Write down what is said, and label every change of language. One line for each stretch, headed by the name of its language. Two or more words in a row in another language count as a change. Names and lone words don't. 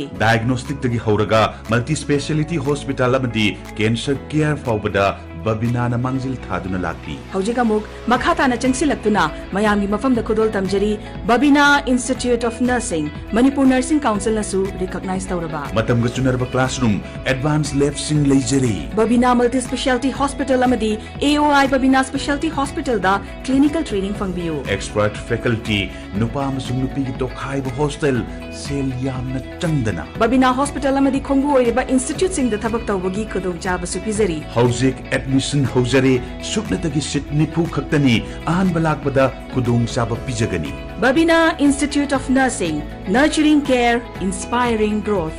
Manipuri: diagnostic tagi horaga
English: multi speciality hospital
Manipuri: amadi
English: cancer care
Manipuri: faubada babina na mangjil thaduna lakli haujiga muk makhata na chengsilaktuna mayami mafam da kudol tamjari babina Institute of Nursing Manipur Nursing Council na su recognize tawraba matam ga chunarba classroom
English: advanced lab
Manipuri: sing leijari babina
English: multi speciality hospital
Manipuri: amadi AOI babina specialty hospital da
English: clinical training
Manipuri: fangbiu
English: expert faculty
Manipuri: nupa amasung nupi gi tokhai ba hostel sel yamna changdana babina hospital amadi khongbu oiba institute sing da thabak tawbagi khudong jaba su pizari hauzik admission haujare sukna tagi sit nipu khaktani ahan balak bada khudong chaba pijagani
English: babina Institute of Nursing Nurturing Care Inspiring Growth